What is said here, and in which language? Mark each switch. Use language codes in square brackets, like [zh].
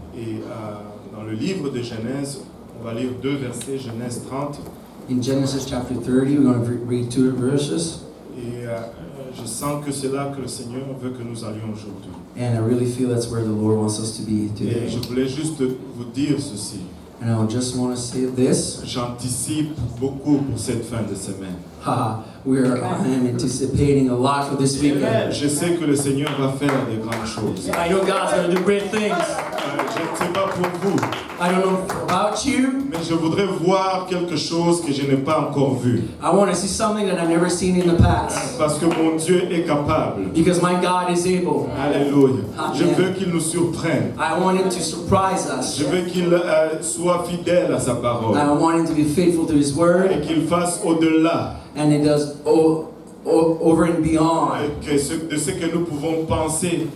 [fr] Et dans le livre de Genèse, on va lire 2 versets, Genèse 30. [en] In Genesis chapter 30, we're going to read 2 verses. [fr] Et je sens que c'est là que le Seigneur veut que nous allions aujourd'hui. [en] And I really feel that's where the Lord wants us to be [fr] Et [en] today. [fr] je voulais juste vous dire ceci. [en] And I just want to say this. [fr] J'anticipe beaucoup pour cette fin de semaine. [en] Haha, I'm anticipating a lot for this weekend. [fr] Je sais que le Seigneur va faire des grandes choses. [en] I know God's going to do great things. [fr] Je ne sais pas pour vous, [en] I don't know about you. [fr] mais je voudrais voir quelque chose que je n'ai pas encore vu. [en] I want to see something that I've never seen in the past. [fr] Parce que mon Dieu est capable. [en] Because my God is able. [fr] Alléluia. Je Amen. veux qu'il nous surprenne. [en] I want Him to surprise us. [fr] Je veux qu'il soit fidèle à sa parole. [en] I want Him to be faithful to His word. [fr] Et qu'il fasse au-delà [en] And He does over and beyond [fr] de ce que nous pouvons penser